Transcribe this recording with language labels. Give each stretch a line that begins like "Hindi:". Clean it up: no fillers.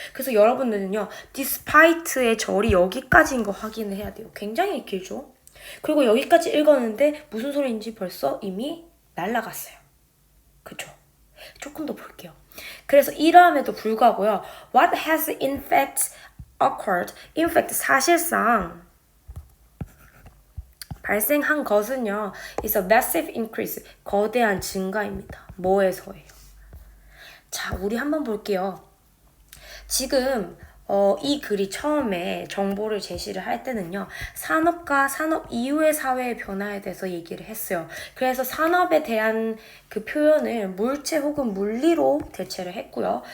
Korean: 그래서 여러분들은요, despite의 절이 여기까지인 거 확인을 해야 돼요. 굉장히 길죠? 그리고 여기까지 읽었는데 무슨 소리인지 벌써 이미 날라갔어요. 그쵸? 조금 더 볼게요. 그래서 이러함에도 불구하고요,
English: what has in fact occurred? in fact,
Korean: 사실상 발생한 것은요,
English: is a massive increase,
Korean: 거대한 증가입니다. 뭐에서예요? 자, 우리 한번 볼게요. 지금 이 글이 처음에 정보를 제시를 할 때는요, 산업과 산업 이후의 사회의 변화에 대해서 얘기를 했어요. 그래서 산업에 대한 그 표현을 물체 혹은 물리로 대체를 했고요.